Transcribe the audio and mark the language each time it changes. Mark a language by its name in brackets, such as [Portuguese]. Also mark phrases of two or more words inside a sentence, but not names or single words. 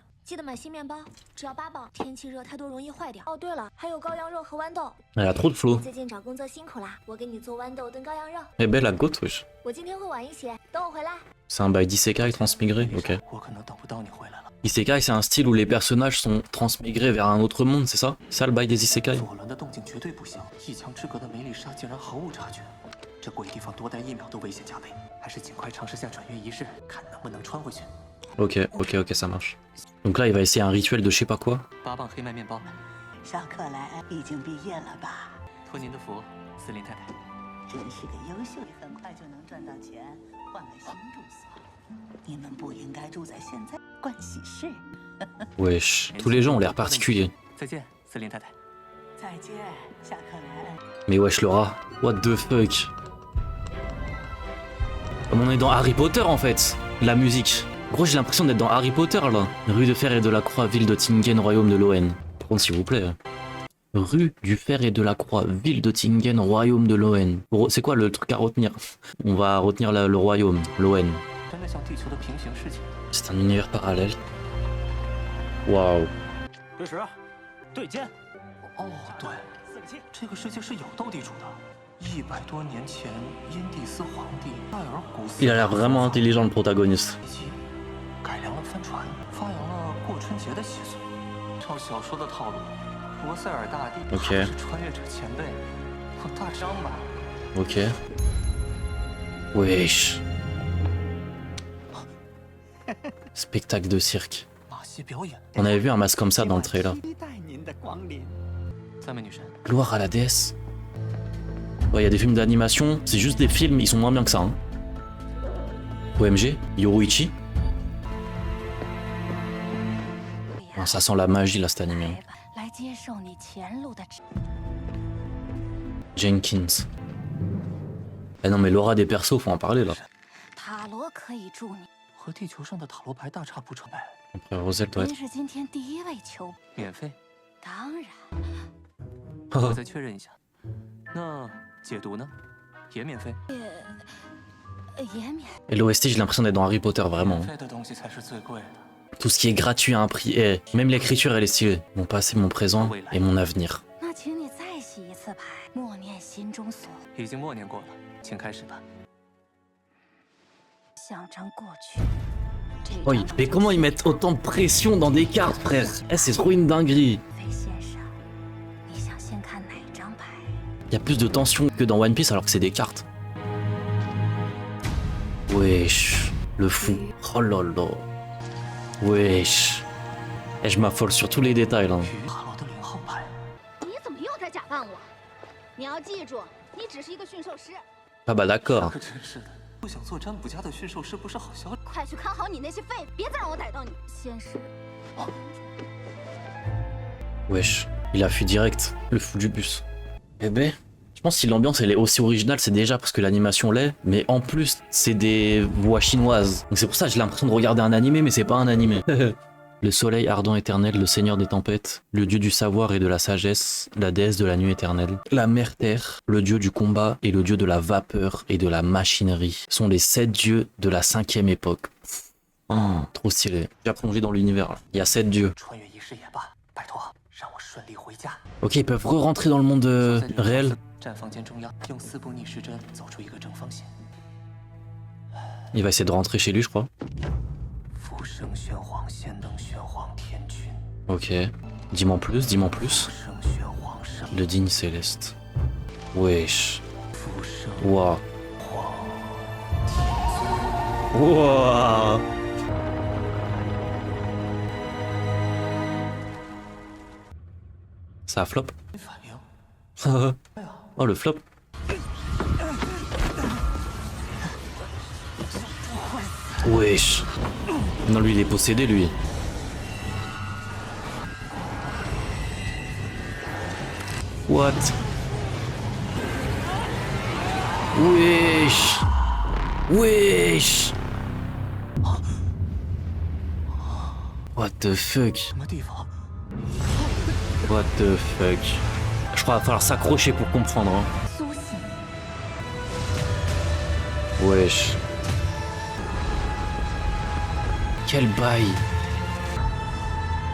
[Chinese] 记得买新面包，只要8磅。天气热太多容易坏掉。哦，对了，还有羔羊肉和豌豆。 [French] Elle a trop de flow. [Chinese] 最近找工作辛苦啦，我给你做豌豆炖羔羊肉。 [French] Eh ben la gote, wesh. [Chinese] 我今天会晚一些，等我回来。 [French] C'est un bail d'isekai transmigré, ok. Isekai, c'est un style où les personnages sont transmigrés vers un autre monde, c'est ça? C'est ça le bail des isekai? [Chinese] 这鬼地方多待1秒都危险加倍，还是尽快尝试下转运仪式，看能不能穿回去。 [French] Ok, ça marche. Donc là, il va essayer un rituel de je sais pas quoi. [Chinese] 8 磅黑麦面包。小可兰已经毕业了吧？托您的福，司令太太。真是个优秀，很快就能赚到钱，换个新住所。你们不应该住在现在盥洗室。 [French] Wesh, tous les gens ont l'air particuliers. [Chinese] 再见，司令太太。再见，小可兰。 [French] Mais wesh, [English] Laura, what the fuck? [French] Comme on est dans Harry Potter en fait, la musique. Gros, j'ai l'impression d'être dans Harry Potter là. Rue de Fer et de la Croix, ville de Tingen, royaume de Loen. Par contre, s'il vous plaît. Rue du Fer et de la Croix, ville de Tingen, royaume de Loen. C'est quoi le truc à retenir? On va retenir le royaume, Loen. C'est un univers parallèle. Waouh. [Chinese] 这时，对剑。哦，对，这个世界是有斗地主的。100多年前，因蒂斯皇帝艾尔古斯 [French] Il a l'air vraiment intelligent le protagoniste. [Chinese] 改良了帆船，发扬了过春节的习俗。照小说的套路，罗塞尔大帝 [French] Ok. [Chinese] 是穿越者前辈，我大张吧。 [French] Ok. Wesh. Spectacle de cirque. [Chinese] 马戏表演。 [French] On avait vu un masque comme ça dans le trailer. [Chinese] 期待您的光临。三位女神。 [French] Gloire à la déesse. Ouais, il y a des films d'animation, c'est juste des films, ils sont moins bien que ça. Hein. OMG, Yoruichi. Ah, ça sent la magie là, cet animé. [Chinese] 来接受你前路的。 Jenkins. [French] Eh non, mais l'aura des persos, faut en parler là. [Chinese] 塔罗可以助你。和地球上的塔罗牌大差不差。 [French] Après, Roselle doit [Chinese] 您 [French] être. [Chinese] 是今天第1位求。免费。当然。我再确认一下。那解毒呢？也免费。也免。 [French] Et l'OST, j'ai l'impression d'être dans Harry Potter, vraiment. [Chinese] 免费的东西才是最贵的。 [French] Tout ce qui est gratuit à un prix. Eh, même l'écriture, elle est stylée. Mon passé, mon présent et mon avenir. [Chinese] 那请你再洗一次牌，默念心中所。已经默念过了，请开始吧。象征过去。 [French] Oh, mais comment ils mettent autant de pression dans des cartes, frère? Eh, c'est trop une dinguerie. [Chinese] 飞先生，你想先看哪张牌？ [French] Il y a plus de tension que dans One Piece alors que c'est des cartes. Wesh, le fou. Oh là là. Wesh. Et je m'affole sur tous les détails là. [Chinese] 塔罗的0号牌。你怎么又在假扮我？你要记住，你只是一个驯兽师。 [French] Ah bah d'accord. [Chinese] 可真是的，不想做占卜家的驯兽师不是好消息。快去看好你那些废，别再让我逮到你。先是 [French] Wesh, il a fui direct, le fou du bus. Eh ben, je pense que si l'ambiance elle est aussi originale, c'est déjà parce que l'animation l'est, mais en plus c'est des voix chinoises. Donc c'est pour ça que j'ai l'impression de regarder un animé, mais c'est pas un animé. Le soleil ardent éternel, le seigneur des tempêtes, le dieu du savoir et de la sagesse, la déesse de la nuit éternelle, la mère terre, le dieu du combat et le dieu de la vapeur et de la machinerie sont les 7 dieux de la 5e époque. Oh, trop stylé. J'ai plongé dans l'univers là. Il y a 7 dieux. [Chinese] 穿越仪式也罢，拜托让我顺利回家。 [French] Ok, ils peuvent re-rentrer dans le monde réel. [Chinese] 站房间中央，用4步逆时针走出一个正方形。 [French] Il va essayer de rentrer chez lui, je crois. [Chinese] 福生玄黄，仙能玄黄天君。 [French] Ok. Dis-moi plus, dis-moi plus. [Chinese] 福生玄黄圣。 [French] Le digne céleste. Wesh. [Chinese] 福生 [French] Wouah. [Chinese] 黄。 [French] Wouah. Ça a flop. [Chinese] 没反应。 [French] Oh, le flop. Wesh. Non, lui, il est possédé, lui. [English] What? [French] Wesh. Wesh. [English] What the fuck? [Chinese] 什么地方？ [English] What the fuck? [French] Je crois qu'il va falloir s'accrocher pour comprendre. Hein. [Chinese] 苏醒。 [French] Wesh. Quel bail.